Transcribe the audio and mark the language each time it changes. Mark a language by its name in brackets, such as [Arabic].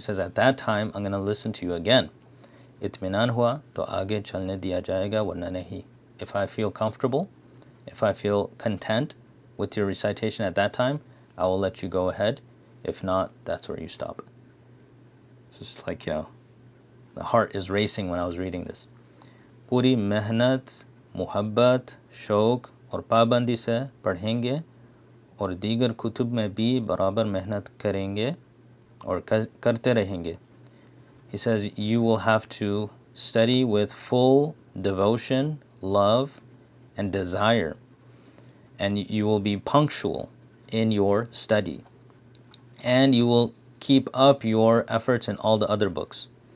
[English] He says, at that time, I'm going to listen to you again. [Hindi] Itminan hua to aage chalne diya jayega warna nahi. [English] If I feel comfortable, if I feel content with your recitation at that time, I will let you go ahead. If not, that's where you stop. It's just like, the heart is racing when I was reading this. [Hindi] पूरी मेहनत, मुहब्बत, शौक़ और पाबंदी से पढ़ेंगे और दीगर कुतुब में भी बराबर मेहनत करेंगे और करते रहेंगे. [English] He says you will have to study with full devotion, love, and desire, and you will be punctual in your study, and you will keep up your efforts in all the other books.